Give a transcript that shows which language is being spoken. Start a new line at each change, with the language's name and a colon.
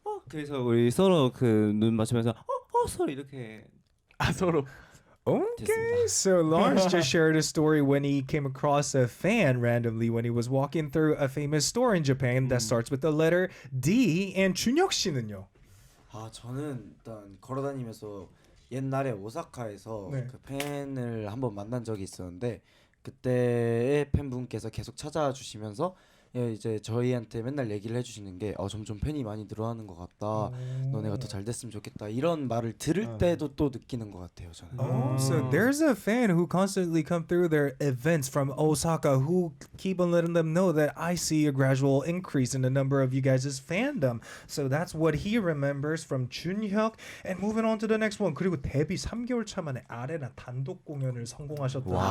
Korean: 그래서 우리 서로 그 눈 맞추면서 서로 이렇게 서로.
English: Okay, so Lars just shared a story when he came across a fan randomly when he was walking through a famous store in Japan that starts with the letter D. And
Korean: 준혁 씨는요? 저는 일단 걸어다니면서 옛날에 오사카에서 네. 그 팬을 한번 만난 적이 있었는데 그때의 팬분께서 계속 찾아와 주시면서 이제 저희한테 맨날 얘기를 해주시는 게 점점 팬이 많이 늘어나는 것 같다. 너네가 더 잘 됐으면 좋겠다. 이런 말을 들을 때도 또 느끼는 것 같아요. 저는.
English: Oh, so there's a fan who constantly come through their events from Osaka who keep on letting them know that I see a gradual increase in the number of you guys' fandom. So that's what he remembers from 준혁. And moving on to the next one.
Korean: 그리고 데뷔 3개월 차 만에 아레나 단독 공연을 성공하셨다.